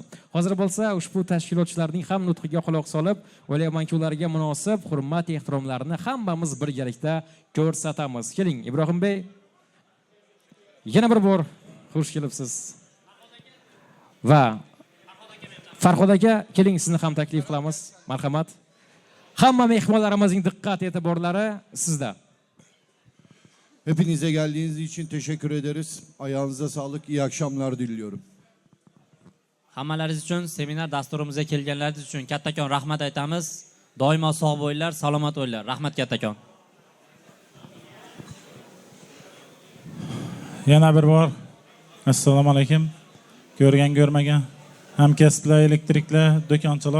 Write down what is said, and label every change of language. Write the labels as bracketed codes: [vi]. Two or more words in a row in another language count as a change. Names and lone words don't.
[uz] Hozir bo'lsa, ushbu tashkilotchilarning ham nutqiga quloq solib, o'ylaymanki, ularga munosib hurmat, ehtiromlarni hammamiz birgalikda ko'rsatamiz. Keling, Ibrohim Bey, yana bir bor xush kelibsiz. Va Farhod aka, keling, sizni ham taklif qilamiz. Marhamat. Hamma mehmonlarimizning diqqat e'tiborlari sizda. [tr] Hepinize geldiğiniz için teşekkür ederiz. Ayağınıza sağlık. İyi akşamlar diliyorum. [uz] Hammalaringiz uchun, seminar dasturimizga kelganlaringiz uchun kattakon rahmat aytamiz. Doimo sog' bo'linglar, salomat bo'linglar. Rahmat kattakon. Yana bir bor assalomu alaykum. Ko'rgan ko'rmagan hamkasblar, elektriklar, do'konchilar.